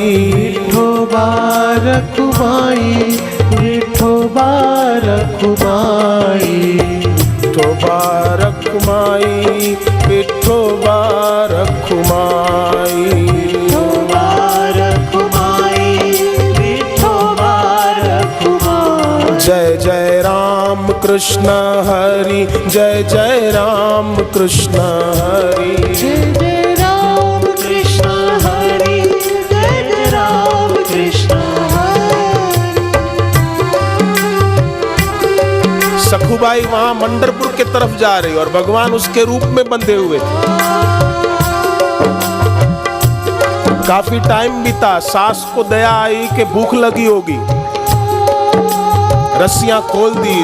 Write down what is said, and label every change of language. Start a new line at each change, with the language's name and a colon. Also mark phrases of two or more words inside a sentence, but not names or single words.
Marathi: विठोबा रखुमाई, विठोबा रखुमाई, विठोबा रखुमाई, विठोबा रखुमाई, विठोबा रखुमाई, विठोबा रखुमाई। जय जय राम कृष्ण हरि, जय जय राम कृष्ण हरि, जय जय राम कृष्ण हरि, जय जय राम कृष्ण हरि।
Hindi: सखुबाई वहां पंढरपुर के तरफ जा रही और भगवान उसके रूप में बंधे हुए थे। काफी टाइम बीता, सास को दया आई कि भूख लगी होगी, रस्सियां खोल दी।